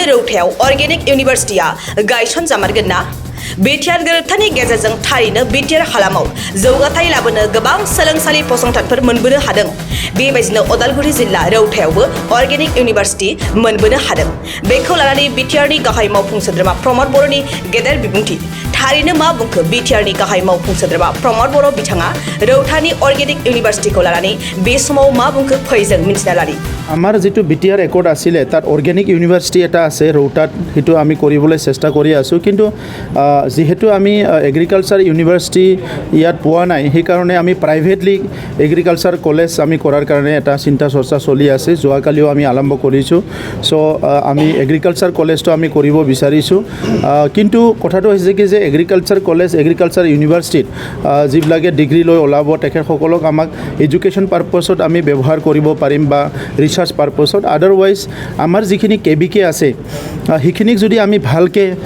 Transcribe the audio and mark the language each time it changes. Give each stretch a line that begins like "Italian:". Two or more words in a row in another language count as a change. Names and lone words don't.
Bodo: रौतायाव अर्गेनिक इउनिभार्सिटिया गायसनजामारगोन ना बिटिआर गोरोबथानि गेजेरजों थारैनो बिटिआर हालामाव जौगाथाय लाबोनो गोबां सोलोंसालि फसंथानफोर मोनबोनो हादों बेबायदिनो उदालगुरि जिल्ला रौतायावबो
English: organic university
Bodo: मोनबोनो हादों बेखौ लानानै बिटिआरनि गाहाय मावफुं सोद्रोमा प्रमद बर'नि गेदेर बिबुंथि थारैनो मा बुंखो बिटिआरनि गाहाय मावफुं सोद्रोमा प्रमद बर' बिथाङा रौतानि अर्गेनिक इउनिभार्सिटिखौ लानानै बे समाव मा बुंखो फै जों मिन्थिना लानि
Assamese: আমাৰ যেটো বিটিআৰ একৰ্ড আছিলে তাত
English: organic university
Assamese: এটা আছে ৰৌতাত সেইটো আমি কৰিবলৈ চেষ্টা কৰি আছো কিন্তু যেহেতু আমি
English: agriculture university
Assamese: ইয়াত পোৱা নাই সেইকাৰণে আমি
English: privately agriculture college
Assamese: আমি কৰাৰ কাৰণে এটা চিন্তা চৰ্চা চলি আছে যোৱাকালিও আমি আৰম্ভ কৰিছোঁ চ' আমি এগ্ৰিকালচাৰ কলেজটো আমি কৰিব বিচাৰিছোঁ কিন্তু কথাটো হৈছে কি যে
English: agriculture college
Assamese: এগ্ৰিকালচাৰ ইউনিভাৰ্চিটিত যিবিলাকে ডিগ্ৰী লৈ ওলাব তেখেতসকলক আমাক এডুকেশ্যন পাৰ্পছত আমি ব্যৱহাৰ কৰিব পাৰিম বা ৰিচাৰ্চ পাৰ্পছত আদাৰৱাইজ আমাৰ যিখিনি কেবিকে আছে সেইখিনিক যদি আমি ভালকৈ